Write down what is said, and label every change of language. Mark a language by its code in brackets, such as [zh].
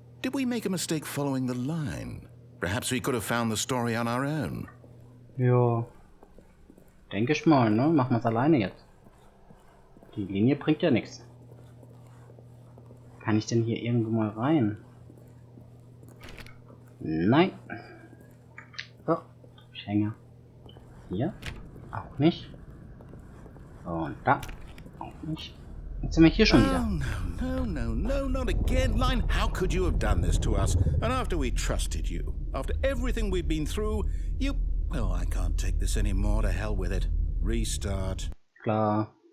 [en] Did we make a mistake following the line? Perhaps we could have found the story on our own. [de] Ja. Denke ich mal, ne? Machen wir es alleine jetzt. Die Linie bringt ja nichts. Kann ich denn hier irgendwo mal rein? Nein. So, ich hänge. Hier. Auch nicht. Und da. Auch nicht. Jetzt sind wir hier schon wieder. [en] No, not again. Line, how could you have done this to us? And after we trusted you, after everything we've been through, you... Well, I can't take this anymore. To hell with it. Restart. [de] Klar.